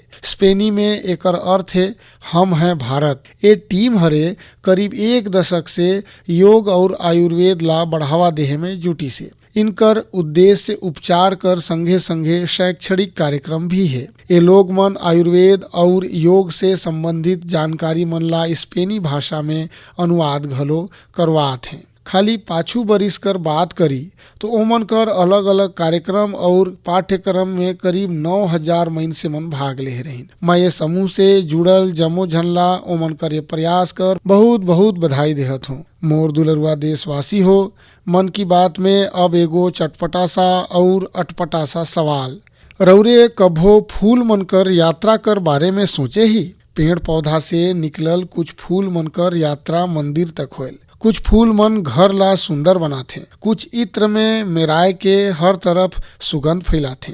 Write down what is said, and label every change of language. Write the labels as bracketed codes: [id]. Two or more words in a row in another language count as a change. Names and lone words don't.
[sgj] स्पेनी में एकर अर्थ है हम हैं भारत। ये टीम हरे करीब 1 दशक से योग और आयुर्वेद ला बढ़ावा देहे में जुटी से। इनकर उद्देश्य उपचार कर संगे संगे शैक्षणिक कार्यक्रम भी है। ये लोग मन आयुर्वेद और योग से संबंधित जानकारी मन ला स्पेनी भाषा में अनुवाद घलो करवात हैं। खाली पाछू बरिस कर बात करी तो ओमन कर अलग अलग कार्यक्रम और पाठ्यक्रम में करीब 9000 मइनसे मन भाग ले रही। मैं ये समूह से जुड़ल जमो झनला ओमन कर ये प्रयास कर बहुत बहुत बधाई देहत हूँ। मोर दुलरुआ देशवासी हो, मन की बात में अब एगो चटपटा सा और अटपटा सा सवाल। रौरे कभो फूल मन कर यात्रा कर बारे में सोचे ही? पेड़ पौधा से निकलल कुछ फूल मन कर यात्रा मंदिर तक होल। कुछ फूल मन घर ला सुंदर बनाथे, कुछ इत्र में मेराय के हर तरफ सुगंध फैलाथे।